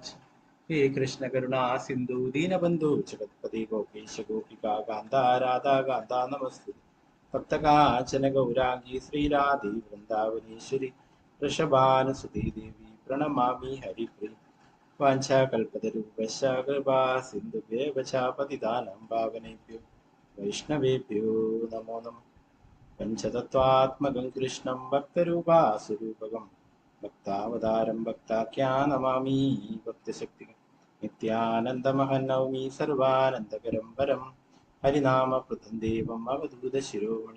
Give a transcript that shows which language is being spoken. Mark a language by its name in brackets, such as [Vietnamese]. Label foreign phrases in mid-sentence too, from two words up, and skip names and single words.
[Sanskrit] ഹേ കൃഷ്ണ കരുണാ സിന്ധു ദീനബന്ധു ജഗത്പതി ഗോപീശ ഗോപികാ കാന്ത രാധാ കാന്ത നമസ്തു. ഭക്തകാഞ്ചന ഗൗരാംഗി ശ്രീരാധി വൃന്ദാവനീശ്വരി വൃഷഭാനുസുതി ദേവി പ്രണമാമി ഹരിപ്രിയ. വാഞ്ചാകൽപതരൂപശ്ച കൃപാ സിന്ധുഭ്യൈവ ച പതിതാനാം പാവനേഭ്യോ വൈഷ്ണവേഭ്യോ നമോ നമഃ. പഞ്ചതത്വാത്മകം കൃഷ്ണം ഭക്തരൂപാസുരൂപകം ഭക്താവതാരം ഭക്താഖ്യാൻ നമാമി ഭക്തശക്തികം. നിത്യാനന്ദമഹം നൗമി സർവാനന്ദകരം പരം ഹരിനാമപ്രദം ദേവം അവധൂതശിരോമണി.